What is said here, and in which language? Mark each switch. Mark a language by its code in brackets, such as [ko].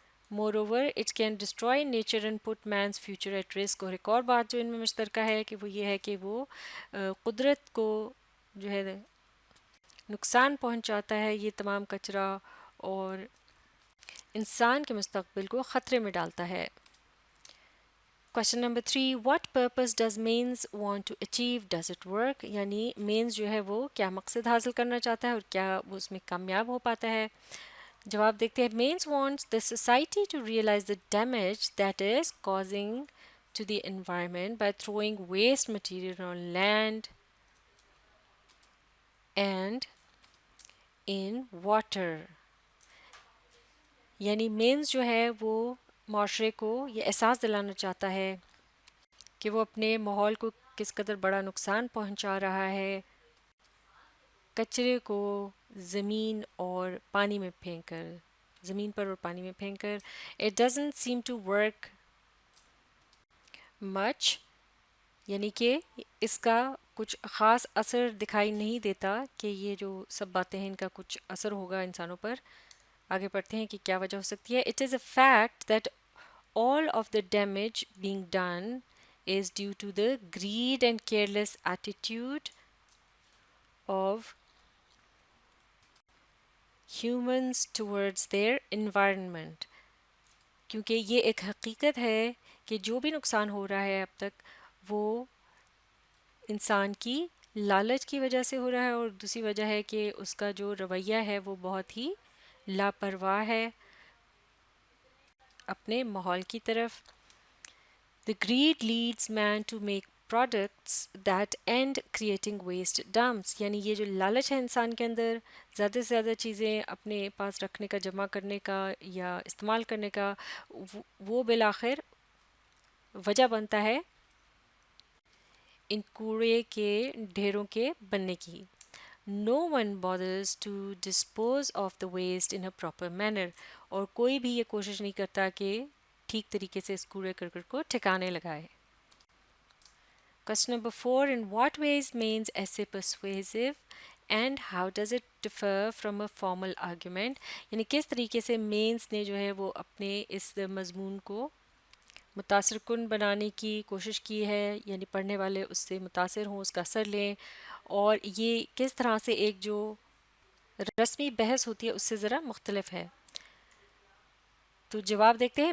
[en] Moreover it can destroy nature and put man's future at risk. [ur] اور ایک اور بات جو ان میں مشترکہ ہے کہ وہ یہ ہے کہ وہ قدرت کو جو ہے نقصان پہنچاتا ہے یہ تمام کچرا، اور انسان کے مستقبل کو خطرے میں ڈالتا ہے. [en] Question number 3. What purpose does Mains want to achieve? Does it work? [ur] یعنی مینز جو ہے وہ کیا مقصد حاصل کرنا چاہتا ہے اور کیا وہ اس میں کامیاب ہو پاتا ہے. جواب دیکھتے ہیں. [en] Mains wants the society to realize the damage that is causing to the environment by throwing waste material on land and in water. [ur] یعنی مینز جو ہے وہ معاشرے کو یہ احساس دلانا چاہتا ہے کہ وہ اپنے ماحول کو کس قدر بڑا نقصان پہنچا رہا ہے کچرے کو زمین اور پانی میں پھینک کر، زمین پر اور پانی میں پھینک کر. [en] it doesn't seem to work much, [ur] یعنی کہ اس کا کچھ خاص اثر دکھائی نہیں دیتا کہ یہ جو سب باتیں ہیں ان کا کچھ اثر ہوگا انسانوں پر. آگے پڑھتے ہیں کہ کیا وجہ ہو سکتی ہے. [en] It is a fact that all of the damage being done is due to the greed and careless attitude of humans towards their environment. [ur] کیونکہ یہ ایک حقیقت ہے کہ جو بھی نقصان ہو رہا ہے اب تک وہ انسان کی لالچ کی وجہ سے ہو رہا ہے، اور دوسری وجہ ہے کہ اس کا جو رویہ ہے وہ بہت ہی لاپرواہ ہے اپنے ماحول کی طرف. [en] The greed leads man to make products that end creating waste dumps. [ur] یعنی یہ جو لالچ ہے انسان کے اندر، زیادہ سے زیادہ چیزیں اپنے پاس رکھنے کا، جمع کرنے کا یا استعمال کرنے کا، وہ بالآخر وجہ بنتا ہے ان کوڑے کے ڈھیروں کے بننے کی. [en] No one bothers to dispose of the waste in a proper manner. [ur] اور کوئی بھی یہ کوشش نہیں کرتا کہ ٹھیک طریقے سے اس کوڑے کرکٹ کو ٹھکانے لگائے. [en] Question number 4. In what ways means essay persuasive and how does it differ from a formal argument؟ [ur] یعنی کس طریقے سے مینز نے جو ہے وہ اپنے اس مضمون کو متاثر کن بنانے کی کوشش کی ہے، یعنی پڑھنے والے اس سے متاثر ہوں، اس کا اثر لیں، اور یہ کس طرح سے ایک جو رسمی بحث ہوتی ہے اس سے ذرا مختلف ہے. تو جواب دیکھتے ہیں.